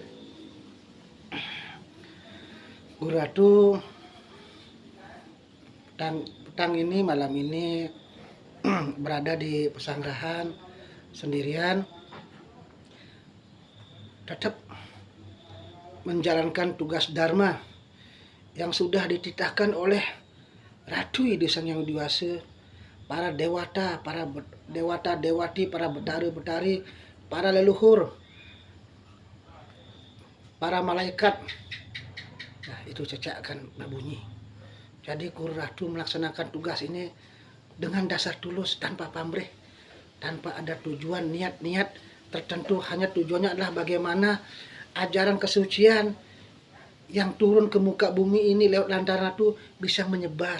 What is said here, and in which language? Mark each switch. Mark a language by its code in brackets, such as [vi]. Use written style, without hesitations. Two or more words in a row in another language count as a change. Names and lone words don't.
[id] Guru Ratu petang ini, malam ini berada di pesanggrahan sendirian, tetap menjalankan tugas dharma yang sudah dititahkan oleh Ratu Idi Sang Yang Widi, para dewata, para dewata dewati, para betari-betari, para leluhur, para malaikat. Nah, itu cecak akan berbunyi. Jadi Guru Ratu melaksanakan tugas ini dengan dasar tulus, tanpa pamrih, tanpa ada tujuan niat-niat tertentu. Hanya tujuannya adalah bagaimana ajaran kesucian yang turun ke muka bumi ini lewat lantaran Ratu bisa menyebar.